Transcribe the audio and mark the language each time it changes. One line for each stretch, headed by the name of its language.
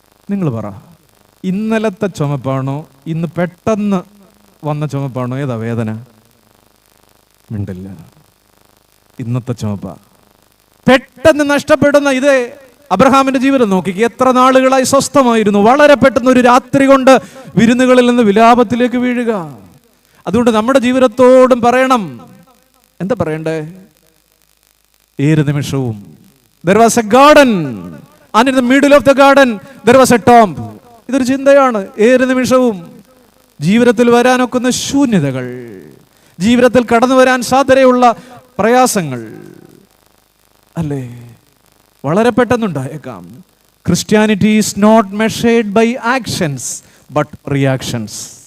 Malayalam: നിങ്ങൾ പറ, ഇന്നലത്തെ ചുമപ്പാണോ ഇന്ന് പെട്ടെന്ന് വന്ന ചുമപ്പാണോ? ഏതാ വേദന? മിണ്ടില്ല. ഇന്നത്തെ ചുമപ്പ. പെട്ടെന്ന് നഷ്ടപ്പെടുന്ന ഇതേ അബ്രഹാമിന്റെ ജീവിതം നോക്കി. എത്ര നാളുകളായി സ്വസ്ഥമായിരുന്നു, വളരെ പെട്ടെന്ന് ഒരു രാത്രി കൊണ്ട് വിരുന്നുകളിൽ നിന്ന് വിലാപത്തിലേക്ക് വീഴുക. അതുകൊണ്ട് നമ്മുടെ ജീവിതത്തോടും പറയണം, എന്താ പറയണ്ടേ? ഏത് നിമിഷവും
English: there was a garden and in the middle of the garden there was a tomb.
Malayalam: ഇതൊരു ചിന്തയാണ്. ഏത് നിമിഷവും ജീവിതത്തിൽ വരാനൊക്കുന്ന ശൂന്യതകൾ, ജീവിതത്തിൽ കടന്നു വരാൻ സാധ്യതയുള്ള പ്രയാസങ്ങൾ അല്ലേ, വളരെ പെട്ടെന്നുണ്ടായേക്കാം.
English: Christianity is not measured by actions but reactions.